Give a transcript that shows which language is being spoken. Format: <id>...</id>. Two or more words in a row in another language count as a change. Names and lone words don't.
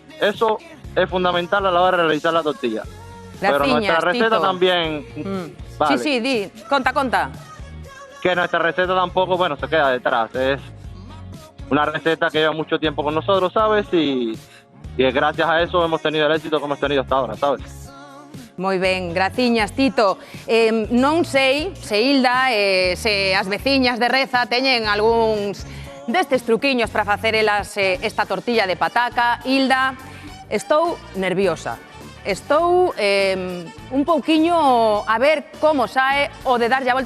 <es>Eso es fundamental a la hora de realizar la tortilla. Pero nuestra receta Tito. también... Vale,</es> <gl>Sí, di, conta.</gl> <es>que nuestra receta tampoco, bueno, se queda detrás. Es una receta que lleva mucho tiempo con nosotros, ¿sabes? Y gracias a eso hemos tenido el éxito que hemos tenido hasta ahora, ¿sabes?</es> <gl>Moi ben, graciñas, Tito. Non sei se Hilda se as veciñas de Reza teñen algúns destes truquiños para facer elas esta tortilla de pataca. Hilda, estou nerviosa. Estou un pouquiño a ver como sae o de darlle a volta.</gl>